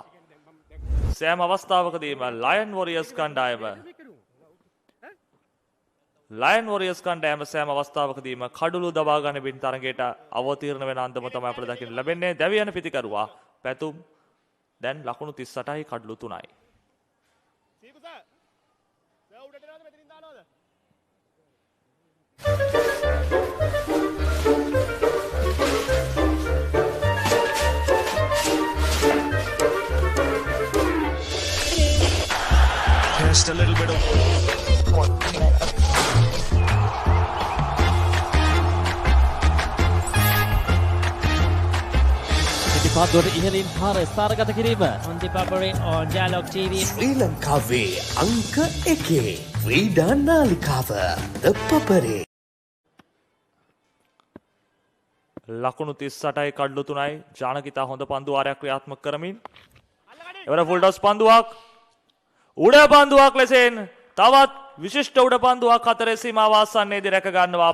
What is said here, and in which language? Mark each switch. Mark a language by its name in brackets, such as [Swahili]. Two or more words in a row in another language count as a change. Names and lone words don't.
[Sinhala] සෑම අවස්ථාවකදීම ලයන් වොරියර්ස් කණ්ඩායම සෑම අවස්ථාවකදීම කඩළු දබා ගනිමින් තරගයට අවතීර්ණ වෙන අන්දම තමයි අපිට දකින්න ලැබෙන්නේ. දැවියන පිතිකරුවා පැතුම් දැන් ලකුණු 38යි කඩළු 3යි. [English] Just a little bit of [Sinhala] පාදුවට ඉහළින් පාර ස්ථාරගත කිරීම [English] on the Papare on Dialog TV. [Sinhala] ශ්‍රී ලංකාවේ අංක 1 ක්‍රීඩා නාලිකාව ThePapare. ලකුණු 38යි කඩළු 3යි. ජානකිතා හොඳ පන්දුවාරයක් ක්‍රියාත්මක කරමින් එවර ෆුල් ටොස් පන්දුවක් උඩ පන්දුවක් ලෙසෙන් තවත් විශිෂ්ට උඩ පන්දුවක් හතරේ සීමාව ආසන්නයේදී රැක ගන්නවා.